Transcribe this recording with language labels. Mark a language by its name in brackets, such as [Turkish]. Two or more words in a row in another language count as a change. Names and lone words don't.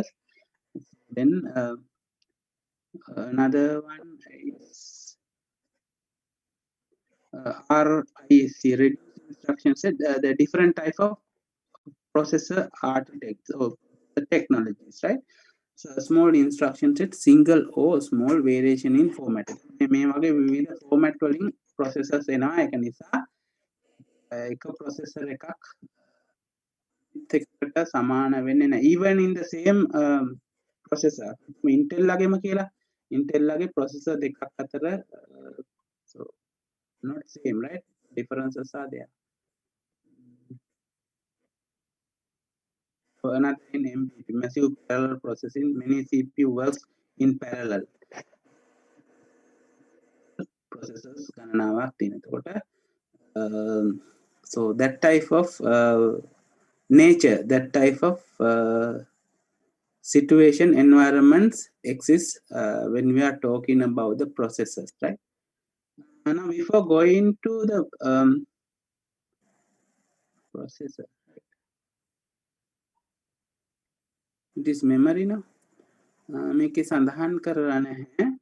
[English] Then another one is RISC, reduced instruction set. The different type of processor architects or the technologies, right? So small instruction set, single or small variation in format. [Sinhala] මේ වගේ විවිධ format වලින් processors එනවා. ඒක නිසා එක processor එකක් එකට සමාන වෙන්නේ නැහැ. [English] Even in the same processor, Intel [Sinhala] ලගේම කියලා Intel ලගේ processor දෙකක් අතර [English] so not same, right? Differences are there. So another in MPP, massive parallel processing, many CPU works in parallel. Processors [Sinhala] ගණනාවක් තියෙනකොට [English] so that type of nature, that type of situation, environments exist when we are talking about the processors, right? Now before going to the processor, it is memory now. [Sinhala] මේකේ සඳහන් කරලා නැහැ.